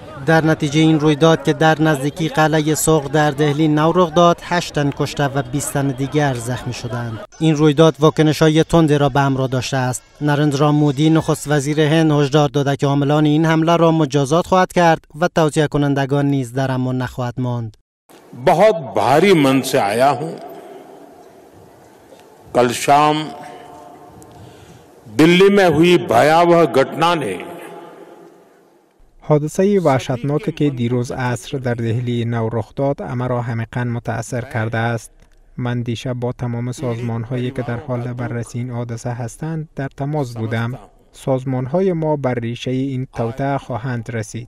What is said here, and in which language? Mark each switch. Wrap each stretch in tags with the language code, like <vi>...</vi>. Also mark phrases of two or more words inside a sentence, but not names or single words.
<fa>در نتیجه این رویداد که در نزدیکی قلعه سرخ در دهلی نو رخ داد، 8 تن کشته و 20 تن دیگر زخمی شدند. این رویداد واکنش‌های تندی را به همراه داشته است. نریندرا مودی نخست وزیر هند هشدار داده که عاملان این حمله را مجازات خواهد کرد و توطئه کنندگان نیز در امان نخواهد ماند.</fa> <hi>बहुत भारी मन से आया हूं। कल शाम दिल्ली में हुई भयावह घटना ने</hi> <fa>حادثه وحشتناک که دیروز عصر در دهلی نو رخ داد همه را عمیقاً متأثر کرده است. من دیشب با تمام سازمان‌هایی که در حال بررسی این حادثه هستند در تماس بودم. سازمان‌های ما بر ریشه این توطئه خواهند رسید.</fa>